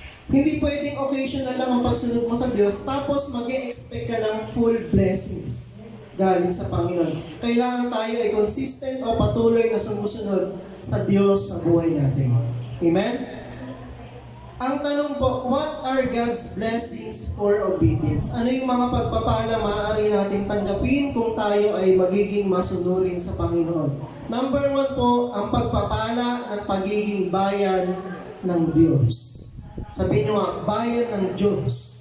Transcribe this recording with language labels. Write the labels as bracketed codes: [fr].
[tl] Hindi pwedeng occasional lang ang pagsunod mo sa Diyos, tapos mag-e-expect ka ng full blessings galing sa Panginoon. Kailangan tayo ay consistent o patuloy na sumusunod sa Diyos sa buhay natin. Amen? Ang tanong po, [en] what are God's blessings for obedience? [tl] Ano yung mga pagpapala maaari nating tanggapin kung tayo ay magiging masunurin sa Panginoon? Number 1 po, ang pagpapala ng pagiging bayan ng Diyos. Sabihin nyo nga, bayan ng Diyos.